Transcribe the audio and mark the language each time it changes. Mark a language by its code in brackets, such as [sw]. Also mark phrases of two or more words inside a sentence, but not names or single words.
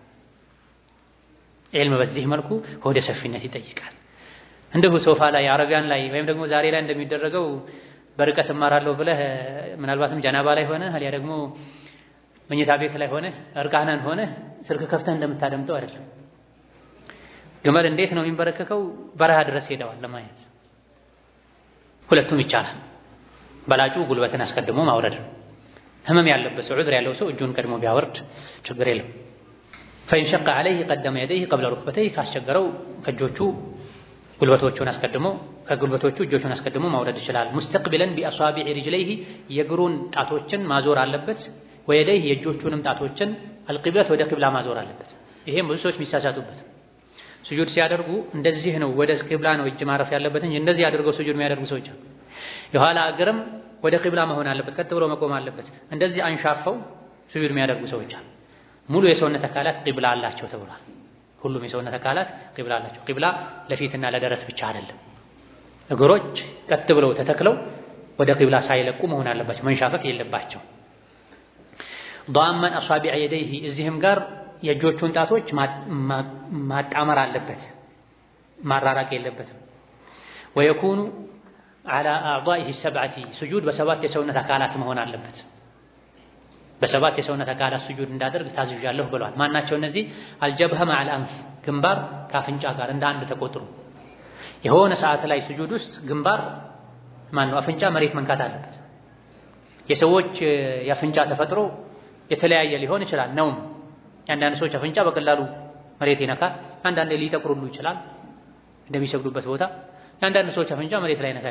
[am] ዒልም በዚህ መልኩ ሆደ ሰፊነት ይጠይቃል። እንደው ሶፋ ላይ አረቢያን ላይ ወይም ደግሞ ዛሬ ላይ እንደሚደረገው በርቀት እማራለሁ ብለህ ምናልባትም ጀናባ ላይ ሆነ አልያ ደግሞ መኝታ ቤት ላይ ሆነ እርቃናን ሆነ ስልክ ከፍተህ እንደምታደምጠው አይደለም። ግመል እንዴት ነው የሚንበረከከው? በረሃ ድረስ ሄደዋል ለማየት። ሁለቱም ይቻላል። በላጩ ጉልበትን አስቀድሞ ማውረድ። ህመም ያለበት ሰው ዑድር ያለው ሰው እጁን ቀድሞ ቢያወርድ ችግር የለም። [ar] فإن شق عليه قدم يديه قبل ركبتيه [am] ካስቸገረው ከእጆቹ ጉልበቶቹን አስቀድሞ ከጉልበቶቹ እጆቹን አስቀድሞ ማውረድ ይችላል። [ar] مستقبلا بأصابع رجليه [am] የእግሩን ጣቶችን ማዞር አለበት። ወየደይሂ የእጆቹንም ጣቶችን አልቂብለት ወደ ቂብላ ማዞር አለበት። ይሄም ብዙ ሰዎች የሚሳሳቱበት ስጁድ ሲያደርጉ እንደዚህ ነው ወደ ቂብላ ነው እጅ ማረፍ ያለበት እንጂ እንደዚህ አድርገው ስጁድ የሚያደርጉ ሰዎች የኋላ እግርም ወደ ቂብላ መሆን አለበት፣ ቀጥ ብሎ መቆም አለበት። እንደዚህ አንሻፈው ስጁድ የሚያደርጉ ሰዎች ሙሉ የሰውነት አካላት ቂብላ አላቸው ተብሏል። ሁሉም የሰውነት አካላት ቂብላ አላቸው። ቂብላ ለፊትና ለደረት ብቻ አይደለም። እግሮች ቀጥ ብለው ተተክለው ወደ ቂብላ ሳይለቁ መሆን አለባቸው፣ መንሻፈፍ የለባቸው። [ar] ضامن اصابع يديه [am] እዚህም ጋር የእጆቹን ጣቶች ማጣመር አለበት፣ ማራራቅ የለበትም። [ar] ويكون على اعضائه السبعه سجود [am] በሰባት የሰውነት አካላት መሆን አለበት። በሰባት የሰውነት አካላት ስጁድ እንዳደርግ ታዝዣለሁ ብለዋል። ማናቸው እነዚህ? [ar] الجبهة مع الأنف [am] ግንባር ካፍንጫ ጋር እንደ አንድ ተቆጥሮ የሆነ ሰዓት ላይ ስጁድ ውስጥ ግንባር ማነው አፍንጫ መሬት መንካት አለበት። የሰዎች የአፍንጫ ተፈጥሮ የተለያየ ሊሆን ይችላል። ነው አንዳንድ ሰዎች አፍንጫ በቀላሉ መሬት ይነካል፣ አንዳንዴ ሊጠቁሩሉ ይችላል እንደሚሰግዱበት ቦታ። አንዳንድ ሰዎች አፍንጫ መሬት ላይ ይነካ